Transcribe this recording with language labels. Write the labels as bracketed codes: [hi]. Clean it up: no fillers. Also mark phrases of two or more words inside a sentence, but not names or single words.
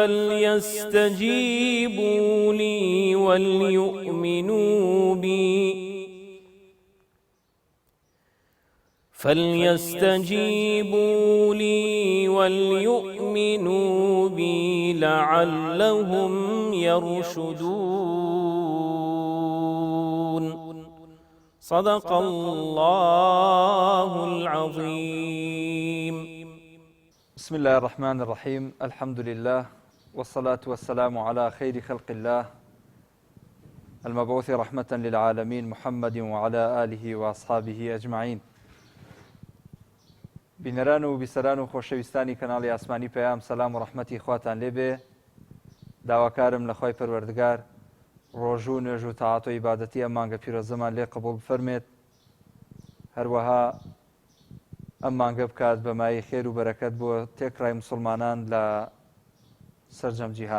[ar] فليستجيبوا لي وليؤمنوا بي لعلهم يرشدون صدق الله العظيم. بسم الله الرحمن الرحيم. الحمد لله والصلاة والسلام على خير خلق الله المبعوث رحمة للعالمين محمد وعلى آله وأصحابه أجمعين. [ckb] بینەران و بیسەران و خۆشەویستانی کەناڵی ئاسمانی پەیام سەلام و ڕەحمەتی خواتان لێبێ. داواکارم لە خۆی پەروەردگار ڕۆژ و نوێژ و تاعات و عیبادەتی ئەم مانگە پیرۆزەمان لێ قبوڵ بفەرمێت، هەروەها ئەم مانگە بکات بەمای خێر و بەرەکەت بۆ تێکڕای مسلمانان لە سەرجەم جیهان.